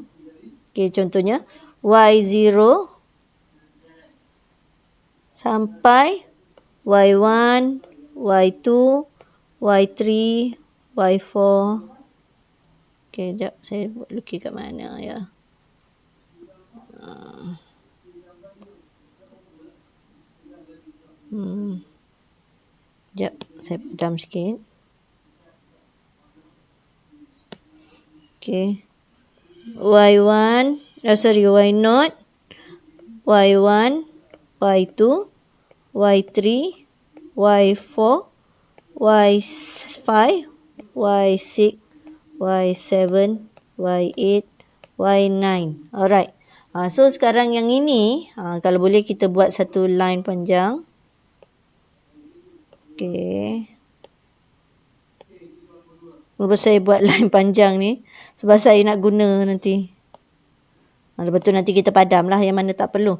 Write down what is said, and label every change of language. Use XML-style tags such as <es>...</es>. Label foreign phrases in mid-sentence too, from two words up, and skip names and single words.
<ms>Okay, contohnya Y0 sampai Y1, Y2, Y3, Y4. Okay, sekejap. Saya buat lukis kat mana ya. Sekejap, saya padam sikit. Okay. Y1, Y0, Y1, Y2, Y3, Y4, Y5, Y6, Y7, Y8, Y9. Alright. So sekarang yang ini, kalau boleh kita buat satu line panjang. Okay. Kenapa saya buat line panjang ni? Sebab saya nak guna nanti. Lepas tu nanti kita padam lah yang mana tak perlu.</ms>